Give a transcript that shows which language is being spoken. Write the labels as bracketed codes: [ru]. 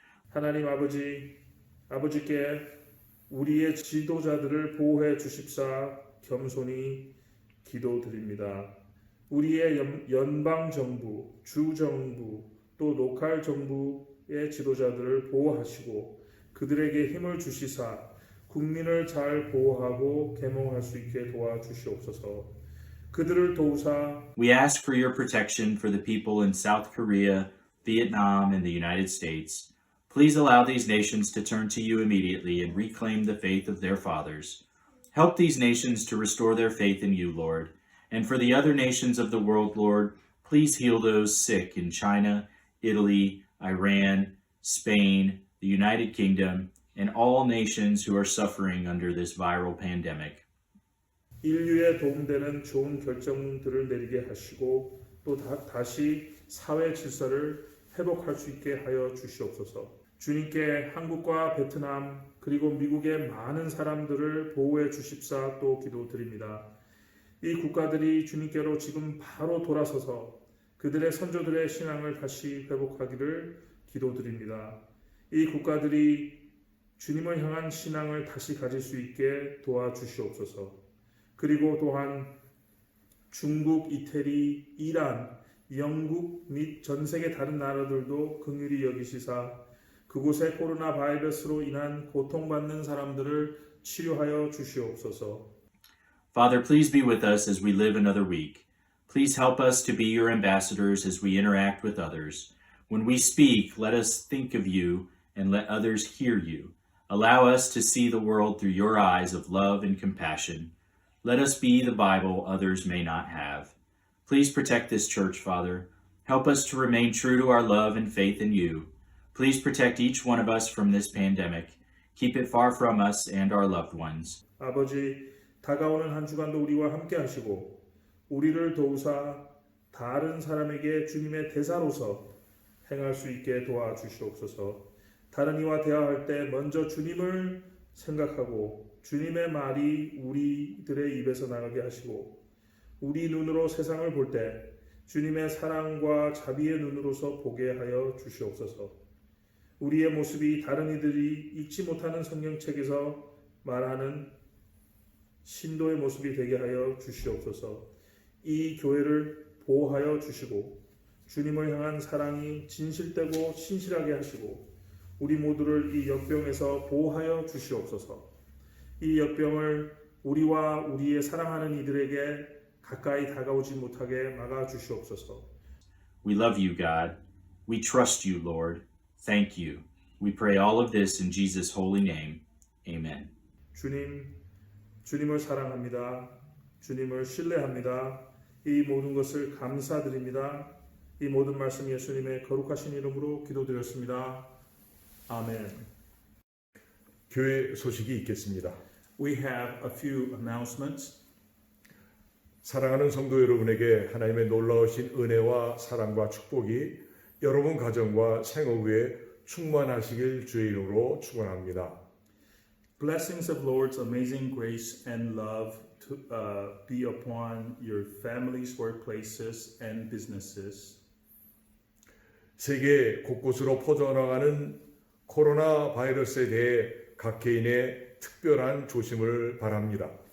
[ko] 하나님 아버지께 우리의 지도자들을 보호해 주십사 겸손히 기도드립니다. 우리의 연방정부, 주정부, 또 로컬 정부의 지도자들을 보호하시고 그들에게 힘을 주시사 국민을 잘 보호하고 계몽할 수 있게 도와주시옵소서. 그들을 도우사 [en] We ask for your protection for the people in South Korea, Vietnam, and the United States. Please allow these nations to turn to you immediately and reclaim the faith of their fathers. Help these nations to restore their faith in you, Lord. And for the other nations of the world, Lord, please heal those sick in China, Italy, Iran, Spain, the United Kingdom, and all nations who are suffering under this viral pandemic. [ko] 인류에 도움되는 좋은 결정들을 내리게 하시고 또 다시 사회 질서를 회복할 수 있게 하여 주시옵소서. 주님께 한국과 베트남 그리고 미국의 많은 사람들을 보호해 주십사 또 기도드립니다. 이 국가들이 주님께로 지금 바로 돌아서서 그들의 선조들의 신앙을 다시 회복하기를 기도드립니다. 이 국가들이 주님을 향한 신앙을 다시 가질 수 있게 도와주시옵소서. 그리고 또한 중국, 이태리, 이란, 영국 및 전 세계 다른 나라들도 긍휼히 여기시사 그곳에 코로나 바이러스로 인한 고통받는 사람들을 치료하여 주시옵소서. [en] Father, please be with us as we live another week. Please help us to be your ambassadors as we interact with others. When we speak, let us think of you and let others hear you. Allow us to see the world through your eyes of love and compassion. Let us be the Bible others may not have. Please protect this church, Father. Help us to remain true to our love and faith in you. Please protect each one of us from this pandemic. Keep it far from us and our loved ones. [ko] 아버지, 다가오는 한 주간도 우리와 함께 하시고 우리를 도우사 다른 사람에게 주님의 대사로서 행할 수 있게 도와주시옵소서. 다른 이와 대화할 때 먼저 주님을 생각하고 주님의 말이 우리들의 입에서 나가게 하시고 우리 눈으로 세상을 볼 때 주님의 사랑과 자비의 눈으로서 보게 하여 주시옵소서. 우리의 모습이 다른 이들이 읽지 못하는 성경책에서 말하는 신도의 모습이 되게 하여 주시옵소서. 이 교회를 보호하여 주시고 주님을 향한 사랑이 진실되고 신실하게 하시고 우리 모두를 이 역병에서 보호하여 주시옵소서. 이 역병을 우리와 우리의 사랑하는 이들에게 가까이 다가오지 못하게 막아 주시옵소서. [en] We love you, God. We trust you, Lord. Thank you. We pray all of this in Jesus' holy name. Amen. [ko] 주님을 사랑합니다. 주님을 신뢰합니다. 이 모든 것을 감사드립니다. 이 모든 말씀 예수님의 거룩하신 이름으로 기도드렸습니다. 아멘. 교회 소식이 있겠습니다. [en] We have a few announcements. [ko] 사랑하는 성도 여러분에게 하나님의 놀라우신 은혜와 사랑과 축복이 여러분 가정과 생업에 충만하시길 주의 이름으로 축원합니다. [en] Blessings of Lord's amazing grace and love to be upon your families, workplaces, and businesses. [ko] 세계 곳곳으로 퍼져나가는 코로나 바이러스에 대해 각 개인의 특별한 조심을 바랍니다.